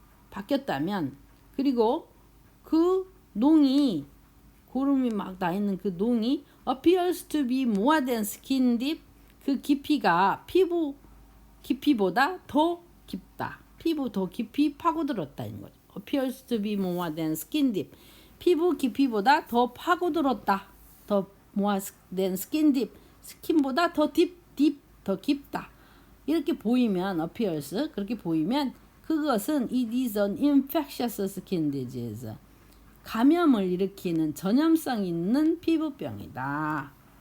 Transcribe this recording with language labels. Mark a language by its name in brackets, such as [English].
[Korean] 바뀌었다면 그리고 그 농이 고름이 막 나 있는 그 농이 [English] appears to be more than skin deep [Korean] 그 깊이가 피부 깊이보다 더 깊다. 피부 더 깊이 파고들었다는 거죠. [English] appears to be more than skin deep [Korean] 피부 깊이보다 더 파고들었다. 더 [English] more than skin deep [Korean] 스킨보다 더 더 깊다. 이렇게 보이면 [English] appears [Korean] 그렇게 보이면 그것은 [English] it is an infectious skin disease [Korean] 감염을 일으키는 전염성 있는 피부병이다.